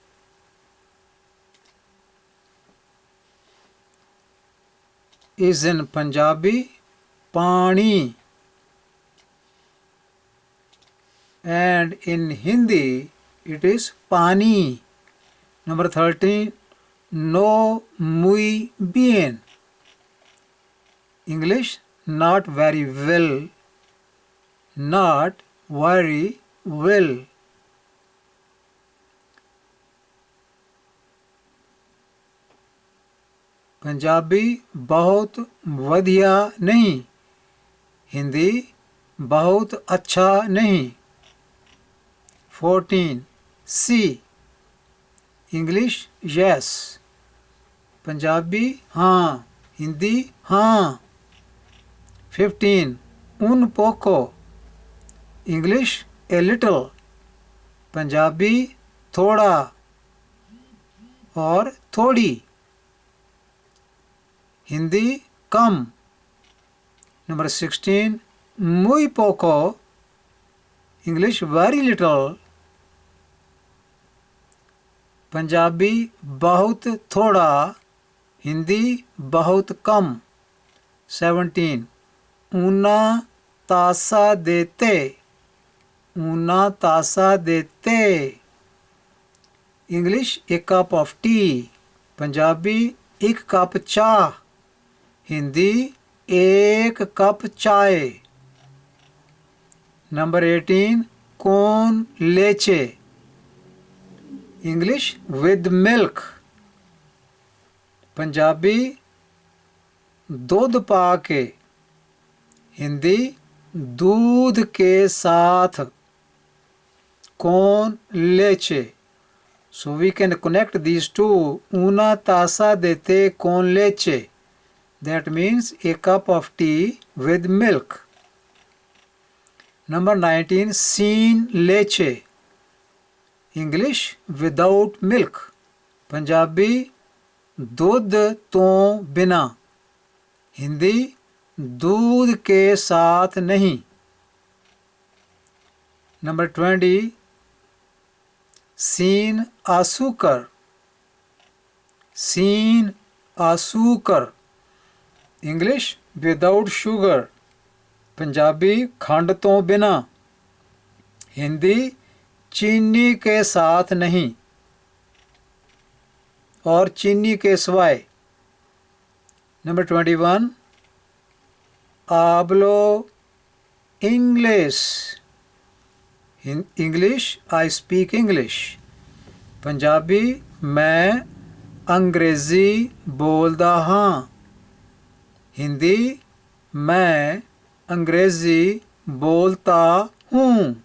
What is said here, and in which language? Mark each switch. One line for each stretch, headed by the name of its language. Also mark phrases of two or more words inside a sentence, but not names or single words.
English: Is in Punjabi पानी. And in Hindi it is पानी. Number 13.
Spanish: No muy bien.
English: English not very well. Not very well.
Punjabi: ਪੰਜਾਬੀ ਬਹੁਤ ਵਧੀਆ ਨਹੀਂ.
Hindi: हिंदी बहुत अच्छा नहीं. 14. C. इंग्लिश यस, पंजाबी हाँ, हिंदी हाँ।
Spanish: 15 un poco,
Hindi: इंग्लिश
English: a little,
Hindi: पंजाबी थोड़ा और थोड़ी, हिंदी कम।
Spanish: नंबर 16 muy poco,
Hindi: इंग्लिश
English: very little,
Hindi: पंजाबी बहुत थोड़ा, हिंदी बहुत कम।
Spanish: 17 una taza de té, una taza de té,
Hindi: इंग्लिश
English: a cup of tea,
Hindi: पंजाबी
Punjabi: ਇੱਕ ਕੱਪ ਚਾਹ,
Hindi: हिंदी एक कप चाय। नंबर 18
Spanish: con leche,
Hindi: इंग्लिश
English: with milk,
Hindi: पंजाबी
Punjabi: ਦੁੱਧ ਪਾ ਕੇ,
Hindi: हिंदी दूध के साथ।
Spanish: con leche,
English: so we can connect these two,
Spanish: una taza de té con leche,
English: that means a cup of tea with milk. Number 19
Spanish: sin leche,
English: English without milk,
Hindi: पंजाबी
Punjabi: ਦੁੱਧ ਤੋ ਬਿਨਾ,
Hindi: हिंदी दूध के साथ नहीं।
Spanish: नंबर 20 sin azúcar, sin azúcar,
Hindi: इंग्लिश
English: without sugar,
Hindi: पंजाबी
Punjabi: ਖੰਡ ਤੋ ਬਿਨਾ,
Hindi: हिंदी चीनी के साथ नहीं और चीनी के सिवाय। नंबर 21
Spanish: hablo inglés,
Hindi: इंग्लिश
English: I speak English,
Hindi: पंजाबी
Punjabi: ਮੈਂ ਅੰਗਰੇਜ਼ੀ ਬੋਲਦਾ ਹਾਂ,
Hindi: हिंदी मैं अंग्रेज़ी बोलता हूँ।